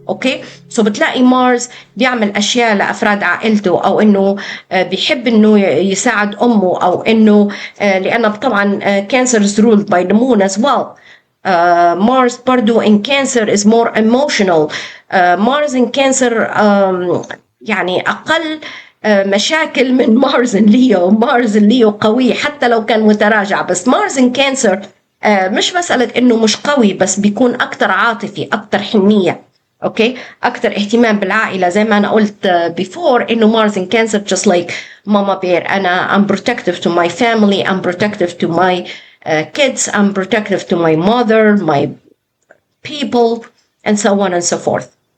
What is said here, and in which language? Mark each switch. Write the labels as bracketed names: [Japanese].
[Arabic] أوكي، سو بتلاقي مارس بيعمل أشياء لأفراد عائلته، أو إنه بيحب إنه يساعد أمه، أو إنه لأنه طبعا [English] Cancer is ruled by the moon as well. Mars [Arabic] برضو [English] in Cancer is more emotional. [Arabic] Mars in Cancer يعني أقل مشاكل من مارس ليو. مارس ليو قوي حتى لو كان متراجع، بس مارس in Cancer مش مسألة إنه مش قوي، بس بيكون أكتر عاطفي، أكتر حنية. أوكي، أكتر اهتمام بالعائلة، زي ما أنا قلت before إنه مارس in Cancer just like ماما بير. [English] I'm protective to my family, I'm protective to my kids, I'm protective to my mother, my people, and so on and so forth.